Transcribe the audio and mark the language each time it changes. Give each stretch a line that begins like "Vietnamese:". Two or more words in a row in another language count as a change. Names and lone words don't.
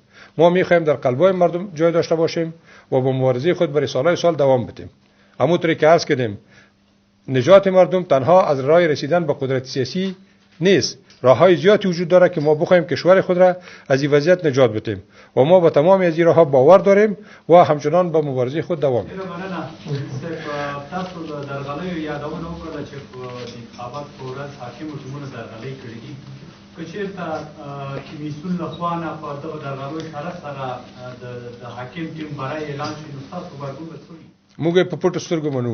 Persian: ما میخوایم در قلبهای مردم جای داشته باشیم و با مبارزه خود برای سالهای سال دوام بدیم. همونطوری که عرض کردیم نجات مردم تنها از راه رسیدن به قدرت سیاسی نیست، راههای زیادی وجود داره که ما بخوایم کشور خود را از این وضعیت نجات بدیم و ما با تمام از این راهها باور داریم و همچنان به مبارزه خود دوام میدیم.
Pashto: تاسو د درغلۍ یادونه وکړه چې په انتخابات په ورځ حاکم حکومتونه درغلۍ کړې دي. که چېرته کمیسیون لخوا نه په دغه درغلیو اشاره سره د حاکم ټیم برای اعلان شي نو ستاسو غبرګون به څه وي؟ موږ په پټو سترګو منو.